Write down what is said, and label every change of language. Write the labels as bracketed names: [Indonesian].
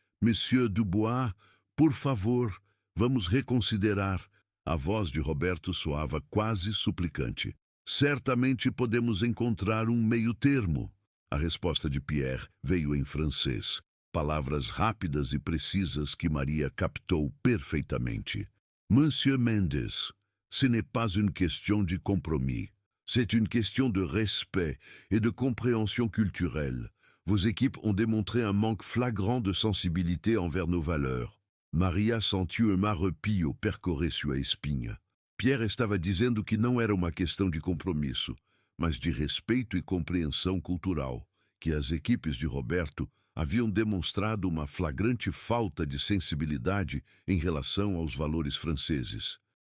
[Portuguese] Monsieur Dubois, por favor, vamos reconsiderar. A voz de Roberto soava quase suplicante. Certamente podemos encontrar um meio-termo. A resposta de Pierre veio em francês. Palavras rápidas e precisas que Maria captou perfeitamente. [French] Monsieur Mendes, ce n'est pas une question de compromis. C'est une question de respect et de compréhension culturelle. Vos équipes ont démontré un manque flagrant de sensibilité envers nos valeurs. [Portuguese] Maria sentiu um arrepio percorrer sua espinha. Pierre estava dizendo que não era uma questão de compromisso, mas de respeito e compreensão cultural, que as equipes de Roberto haviam demonstrado uma flagrante falta de sensibilidade em relação aos valores franceses.